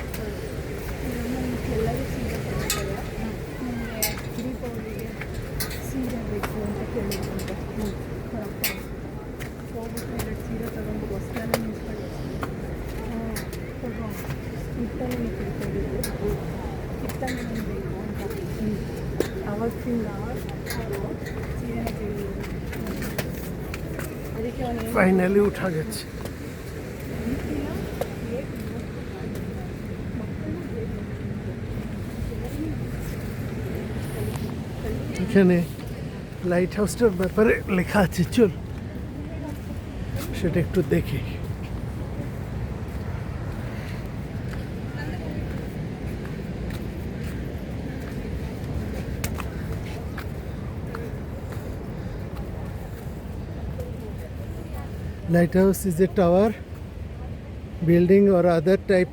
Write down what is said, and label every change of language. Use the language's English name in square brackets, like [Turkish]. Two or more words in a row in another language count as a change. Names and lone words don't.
[Kannada] ಎಲ್ಲರೂ ಸೀರೆ ತಗೋತಾರೆ ನನಗೆ ದೀಪಾವಳಿಗೆ ಸೀರೆ ಬೇಕು ಅಂತ ಕೇಳಿದ್ರಂತೆ ಅವರಪ್ಪ ಹೋಗ್ಬಿಟ್ಟು 2 ಸೀರೆ ತಗೊಂಡು ಹೊಸ್ತಾನೆ ನಿಂತ್ಕೊಂಡು ತಗೋ ಕಿತ್ತನೆ ತಿಳ್ಕೊಂಡಿದ್ದು ಕಿತ್ತನೆ ಬೇಕು ಅಂತ ಅವತ್ತಿಂದ ಅವರು ಸೀರೆನ ಕೇಳಿದ್ರು ಅದಕ್ಕೆ ಅವನು [Bangla] ফাইনালি উঠা গেছে। এখানে [English] light house [Bangla] ব্যাপারে লেখা আছে, চল সেটা একটু দেখি। [English] Lighthouse is a tower, building or other type